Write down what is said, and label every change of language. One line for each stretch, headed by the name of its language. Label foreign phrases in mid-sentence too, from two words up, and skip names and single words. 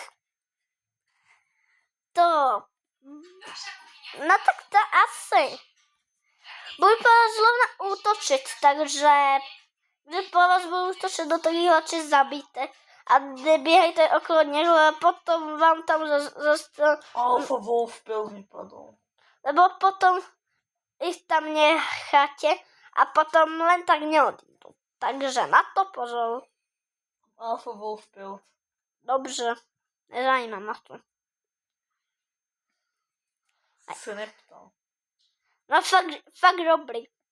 Czech: To... No tak to asi. Budu po vás zrovna útočit, takže... Když po vás budu útočit, do toho radši zabijte. A neběhejte okolo něho, a potom vám tam zase...
Slovak: Alpha Wolf Pelt mi padol. Lebo potom ich tam necháte a potom len tak neodídu. Takže na to pozor. Alpha Wolf Pelt.
Czech: Dobře, nezajímá ma to. Se neptal. No fakt dobrý.